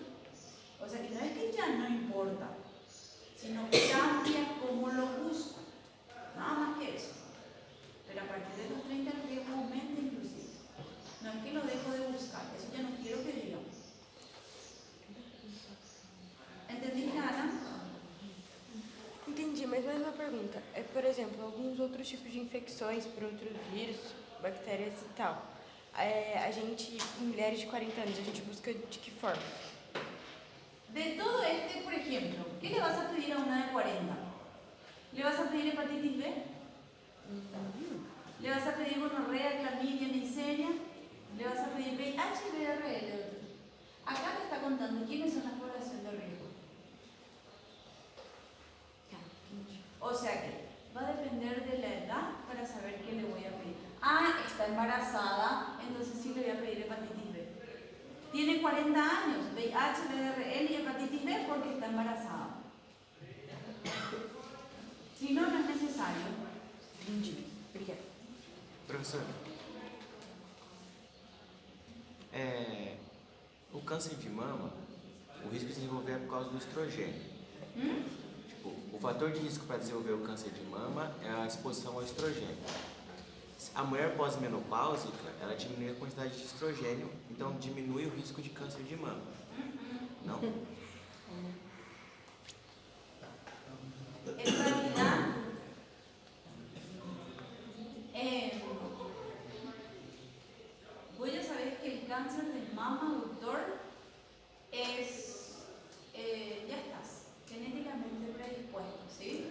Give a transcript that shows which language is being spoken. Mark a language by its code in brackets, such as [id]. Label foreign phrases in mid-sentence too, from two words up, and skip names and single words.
[es] O sea que no es que ya no importa, sino que cambia cómo lo busco. Nada más que eso. Pero a partir de los 30 el riesgo aumenta inclusive. No es que lo dejo de buscar, eso ya no quiero que digan. ¿Entendiste, Ana? [pt] Entendi, mas mais uma pergunta. Por exemplo, alguns outros tipos de infecções por outros vírus, bactérias e tal. A gente, mulheres de 40 anos, a gente busca de que forma? [es] De todo por ejemplo, ¿qué le vas a pedir a una de 40? ¿Le vas a pedir hepatitis B? ¿Le vas a pedir gonorrea, clamidia, neisseria? ¿Le vas a pedir VIH y VRL? Acá te está contando quiénes son las poblaciones de riesgo. O sea que va a depender de la edad para saber qué le voy a pedir. Ah, está embarazada, entonces sí le voy a pedir hepatitis B. Tiene 40 años, VIH, VRL y hepatitis B porque está embarazada. Si no, no es necesario. [pt] Obrigada. Professor, o câncer de mama, o risco de desenvolver é por causa do estrogênio. Tipo, o fator de risco para desenvolver o câncer de mama é a exposição ao estrogênio. A mulher pós-menopáusica, ela diminui a quantidade de estrogênio, então diminui o risco de câncer de mama. Não? [es] En realidad, vos ya sabés que el cáncer de mama, doctor, es, ya estás genéticamente predispuesto, ¿sí?